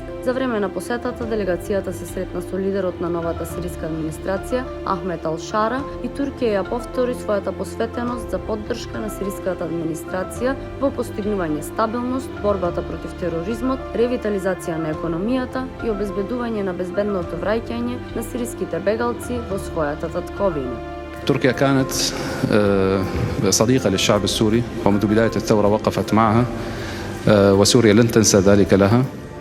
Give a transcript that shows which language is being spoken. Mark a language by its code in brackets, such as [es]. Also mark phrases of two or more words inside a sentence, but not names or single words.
[mk] За време на посетата делегацијата се сретна со лидерот на новата сириска администрација Ахмет Ал-Шара и Туркија ја повтори својата посветеност за поддршка на сириската администрација во постигнување стабилност, борбата против тероризмот, ревитализација на економијата и обезбедување на безбедното враќање на сириските бегалци во својата татковина. [ar] تركيا كانت صديقة للشعب السوري ومنذ بداية الثورة وقفت معها وسوريا لن تنسى ذلك لها.